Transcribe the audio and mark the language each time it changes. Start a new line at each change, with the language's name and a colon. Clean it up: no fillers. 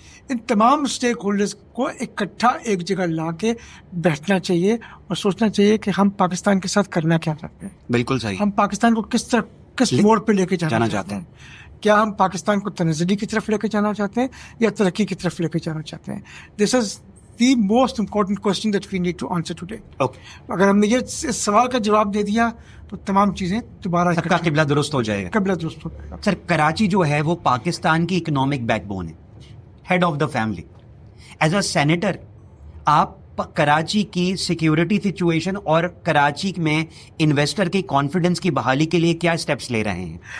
Urdu: ان تمام stake holders کو اکٹھا ایک جگہ لا کے بیٹھنا چاہیے اور سوچنا چاہیے کہ ہم پاکستان کے ساتھ کرنا کیا چاہتے ہیں. بالکل صحیح. ہم پاکستان کو کس موڑ پہ لے کے جانا چاہتے ہیں. کیا ہم پاکستان کو تنزلی کی طرف لے کے جانا چاہتے ہیں یا ترقی کی طرف لے کے جانا چاہتے ہیں.
English: This is the most important question that we need to answer today.
Urdu: اگر ہم نے یہ اس سوال کا جواب دے دیا تو تمام چیزیں دوبارہ سب کا قبلہ درست ہو جائے گا. قبلہ درست ہو جائے گا. سر, کراچی جو ہے وہ پاکستان کی اکنامک بیک بون ہے,
English: Head of the family. As a senator
Urdu: آپ کراچی کی سیکیورٹی سچویشن اور کراچی میں انویسٹر کی کانفیڈنس کی بحالی کے لیے کیا اسٹیپس لے رہے ہیں؟